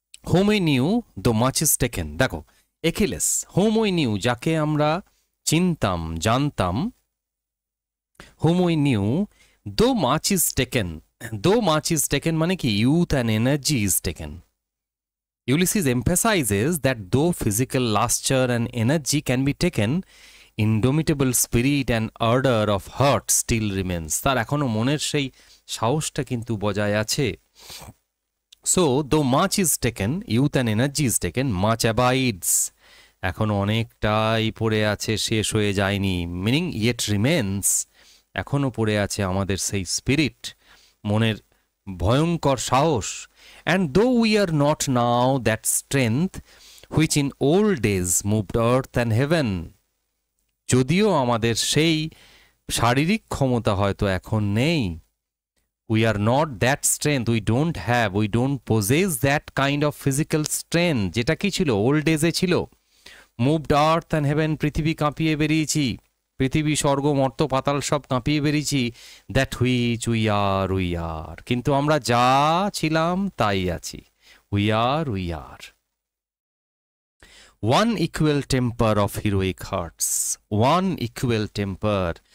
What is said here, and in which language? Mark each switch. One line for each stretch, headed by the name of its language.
English: Whom we knew though much is taken.
Bangla: দেখো একিলেস,
English: whom we knew,
Bangla: যাকে আমরা চিনতাম জানতাম,
English: Whom we knew though much is taken. Though much is taken
Bangla: মানে কি,
English: youth and energy is taken. Ulysses emphasizes that though physical luster and energy can be taken, indomitable spirit and ardor of heart still remains.
Bangla: তার এখনো মনের সেই সাহসটা কিন্তু বজায় আছে।
English: So though much is taken, youth and energy is taken, much abides.
Bangla: এখনো অনেকটাই পড়ে আছে, শেষ হয়ে যায়নি, মিনিং
English: yet remains,
Bangla: এখনো পড়ে আছে আমাদের সেই স্পিরিট, মনের ভয়ঙ্কর সাহস।
English: And though we are not now that strength which in old days moved earth and heaven,
Bangla: যদিও আমাদের সেই শারীরিক ক্ষমতা হয়তো এখন নেই,
English: we are not that strength, we don't possess that kind of physical strength,
Bangla: যেটা কি ছিল
English: Old ডেজে ছিল। moved earth and heaven,
Bangla: পৃথিবী কাঁপিয়ে বেরিয়েছি, পৃথিবী স্বর্গ মর্ত পাতাল সব কাঁপিয়ে বেরিয়েছি।
English: that which we are,
Bangla: কিন্তু আমরা যা ছিলাম তাই আছি।
English: We are one equal temper of heroic hearts, one equal temper.